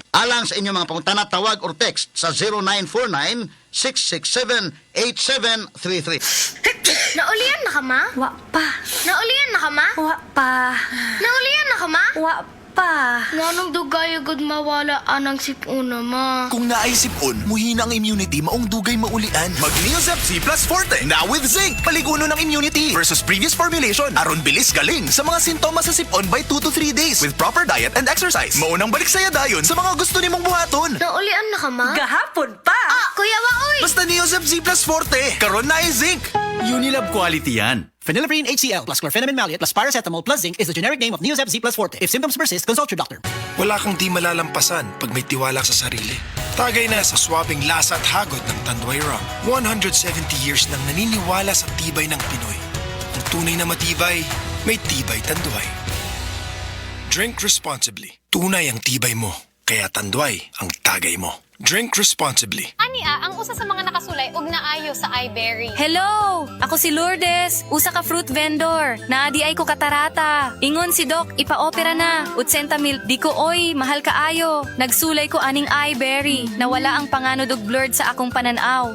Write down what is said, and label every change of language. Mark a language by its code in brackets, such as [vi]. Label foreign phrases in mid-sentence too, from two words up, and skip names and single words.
[ceb] Alang sa inyong mga pangutana, tawag or text sa 0949-667-8733. Naulian na ka, ma? Wa pa. Naulian na ka, ma? Wa pa. Naulian na ka, ma? Wa pa. Nganong dugay agad mawala anang sipuna, ma? Kung naisipon, muhina ang immunity maong dugay maulian. Mag Neosep Z Plus Forte, [en] now with zinc. [ceb] Paliguno ng immunity [en] versus previous formulation. [ceb] Aron bilis galing sa mga sintomas sa sipon [en] by 2 to 3 days with proper diet and exercise. [ceb] Maunang balik saya dayon sa mga gusto nimong buhaton. Naulian na ka, ma? Gahapon pa! Kuya Waoy! Basta Neosep Z Plus Forte, karon na zinc. [en] Unilab quality yan. Phenylephrine HCl plus chlorpheniramine maleate plus paracetamol plus zinc is the generic name of Neosep Z Plus Forte. If symptoms persist, consult your doctor. [tl] Wala kang di malalampasan pag may tiwala sa sarili. Tagay na sa swabing lasa at hagod ng Tanduay Rum. 170 years nang naniniwala sa tibay ng Pinoy. Ang tunay na matibay, may tibay Tanduay. [en] Drink responsibly. [tl] Tunay ang tibay mo, kaya Tanduay ang tagay mo. [en] Drink responsibly. [ceb] Ania, ang usa sa mga nakasulay og naayo sa iBerry. Hello! Ako si Lourdes, usa ka [en] fruit vendor. [ceb] Naadi ay ko katarata. Ingon si Doc, ipa-opera na. 80,000, di ko oy, mahal kaayo. Nagsulay ko aning iBerry. Nawala ang panganod og blurred sa akong pananaw.